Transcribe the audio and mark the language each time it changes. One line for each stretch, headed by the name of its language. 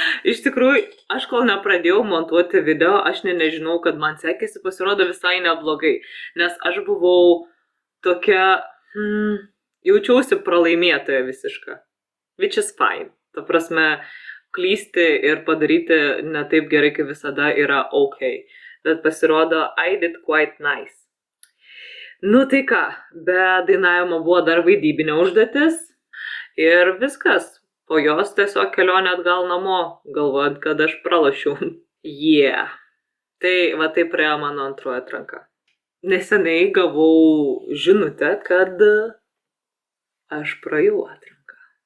Lithuanian: Iš tikrųjų, aš kol nepradėjau montuoti video, aš nežinau, kad man sekėsi, pasirodo visai neblogai. Nes aš buvau tokia, jaučiausi pralaimėtoja visiška.
English: Which is fine.
Lithuanian: Ta prasme, klysti ir padaryti ne taip gerai, kaip visada yra ok. Bet pasirodo,
English: I did quite nice.
Lithuanian: Nu tai ką, be dainavimo buvo dar vaidybinė užduotis ir viskas. Po jos tiesiog kelionė atgal namo, galvojant, kad aš pralošiau. Yeah. Tai va taip praėjo mano antroji atranka. Neseniai gavau žinutę, kad aš praėjau atranką.